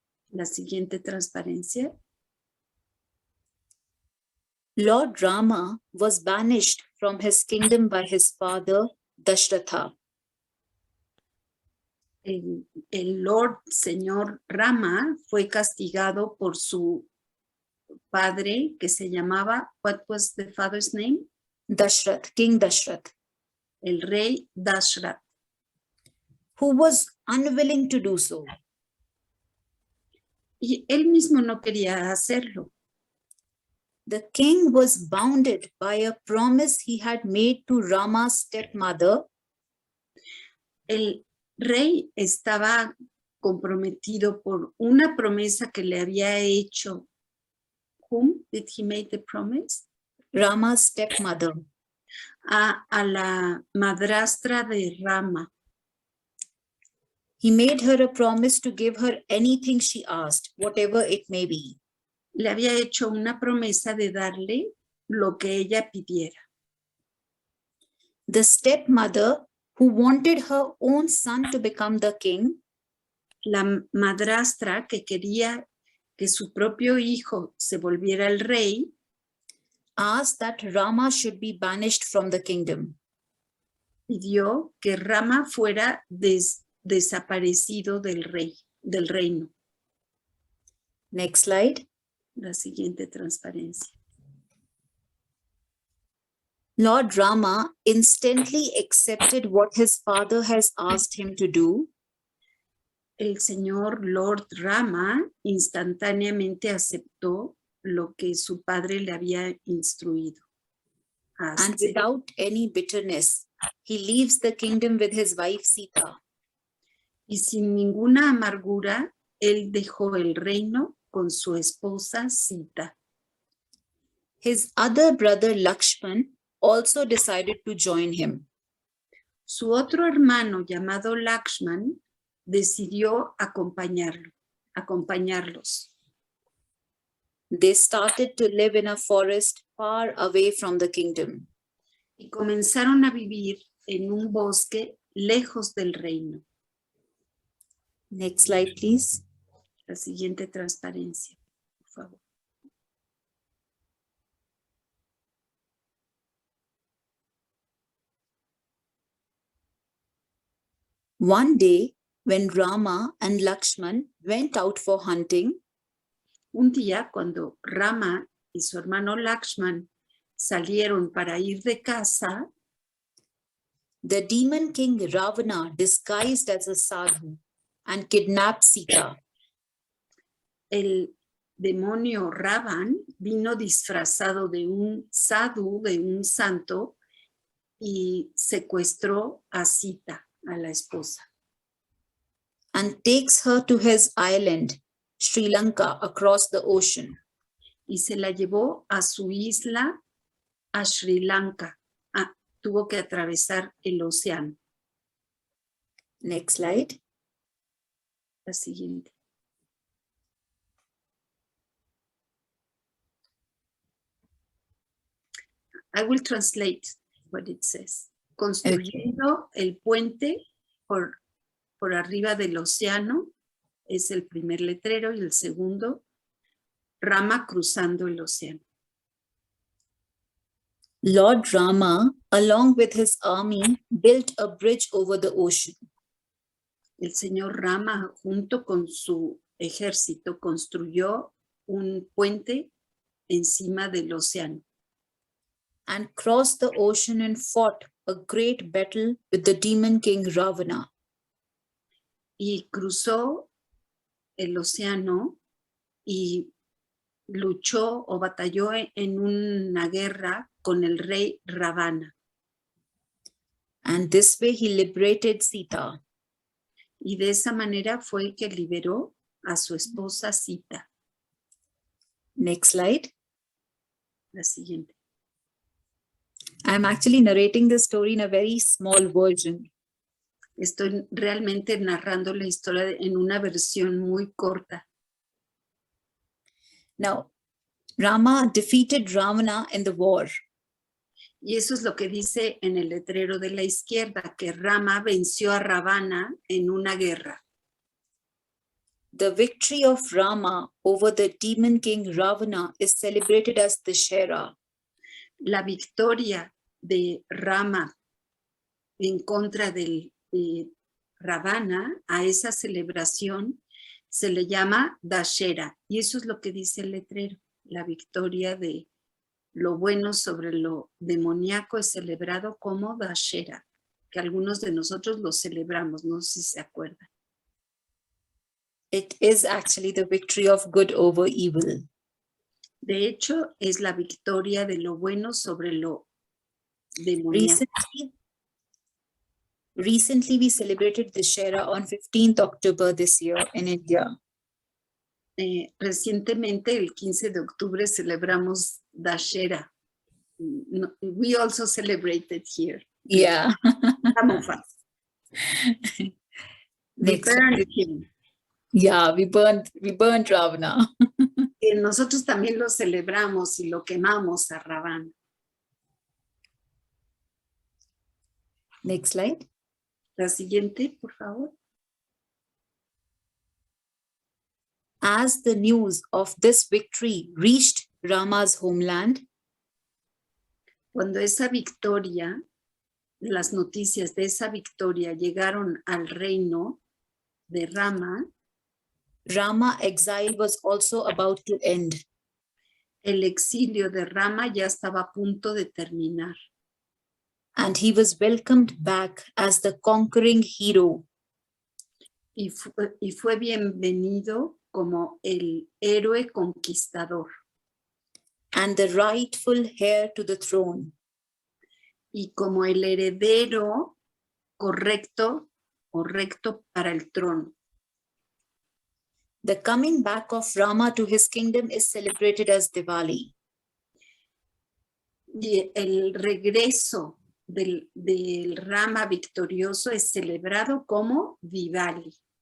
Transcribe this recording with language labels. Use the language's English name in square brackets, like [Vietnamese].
[Spanish] La siguiente transparencia. [English] Lord Rama was banished from his kingdom by his father, Dashratha. [Spanish] El Lord Señor Rama fue castigado por su padre que se llamaba, [English] what was the father's name? Dashrath, King Dashrath. [Spanish] El rey Dashrath. [English] Who was unwilling to do so. [Spanish] Y él mismo no quería hacerlo. [English] The king was bounded by a promise he had made to Rama's stepmother. [Spanish] El rey estaba comprometido por una promesa que le había hecho. [English] Whom did he make the promise? Rama's stepmother. [Spanish] A la madrastra de Rama. [English] He made her a promise to give her anything she asked, whatever it may be. [Spanish] Le había hecho una promesa de darle lo que ella pidiera. [English] The stepmother, who wanted her own son to become the king, [Spanish] la madrastra que quería que su propio hijo se volviera el rey, [English] asked that Rama should be banished from the kingdom. [Spanish] Pidió que Rama fuera desaparecido del reino. [English] Next slide. [Spanish] La siguiente transparencia. [English] Lord Rama instantly accepted what his father has asked him to do. [Spanish] el señor Lord Rama instantáneamente aceptó lo que su padre le había instruido. [English] And without any bitterness, he leaves the kingdom with his wife Sita. [Spanish] Y sin ninguna amargura, él dejó el reino con su esposa Sita. [English] His other brother Lakshman also decided to join him. [Spanish] Su otro hermano llamado Lakshman decidió acompañarlos. [English] They started to live in a forest far away from the kingdom. [Spanish] Y comenzaron a vivir en un bosque lejos del reino. [English] Next slide, please. [Spanish] La siguiente transparencia, por favor. [English] One day, when Rama and Lakshman went out for hunting, [Spanish] un día cuando Rama y su hermano Lakshman salieron para ir de caza, [English] the demon king Ravana disguised as a sadhu and kidnapped Sita. [Spanish] El demonio Ravan vino disfrazado de un sadhu, de un santo, y secuestró a Sita, a la esposa. [English] And takes her to his island, Sri Lanka, across the ocean. [Spanish] Y se la llevó a su isla, a Sri Lanka. Tuvo que atravesar el océano. [English] Next slide. [Spanish] La siguiente. [English] I will translate what it says. [Spanish] Construyendo el puente por arriba del océano, es el primer letrero, y el segundo, Rama cruzando el océano. [English] Lord Rama, along with his army, built a bridge over the ocean. [Spanish] El señor Rama, junto con su ejército, construyó un puente encima del océano. [English] And crossed the ocean and fought a great battle with the demon king Ravana. [Spanish] Y cruzó el océano y luchó o batalló en una guerra con el rey Ravana. [English] And this way he liberated Sita. [Spanish] Y de esa manera fue que liberó a su esposa Sita. [English] Next slide. [Spanish] La siguiente. [English] I'm actually narrating the story in a very small version. [Spanish] Estoy realmente narrando la historia en una versión muy corta. [English] Now, Rama defeated Ravana in the war. [Spanish] Y eso es lo que dice en el letrero de la izquierda, que Rama venció a Ravana en una guerra. [English] The victory of Rama over the demon king Ravana is celebrated as Dashera. [Spanish] La victoria de Rama en contra de Ravana, a esa celebración se le llama Dashera. Y eso es lo que dice el letrero, la victoria de lo bueno sobre lo demoníaco es celebrado como Dashera, que algunos de nosotros lo celebramos, no sé si se acuerdan. [English] It is actually the victory of good over evil. [Spanish] De hecho, es la victoria de lo bueno sobre lo demoníaco. [English] Recently we celebrated Dashera on 15th October this year in India. [Spanish] Recientemente, el 15 de octubre, celebramos Dashera. [English] We also celebrated here. Yeah. Some of us. We burned him. Yeah, we burned Ravana. [Spanish] Nosotros también lo celebramos y lo quemamos a Ravana. [English] Next slide. [Spanish] La siguiente, por favor. [English] As the news of this victory reached Rama's homeland, [Spanish] cuando esa victoria, las noticias de esa victoria llegaron al reino de Rama, [English] Rama exile was also about to end. [Spanish] El exilio de Rama ya estaba a punto de terminar. [English] And he was welcomed back as the conquering hero. [Spanish] y fue bienvenido como el héroe conquistador [English] and the rightful heir to the throne. [Spanish] y como el heredero correcto para el trono. [English] The coming back of Rama to his kingdom is celebrated as Diwali. [Spanish] Y el regreso del Rama victorioso es celebrado como Diwali.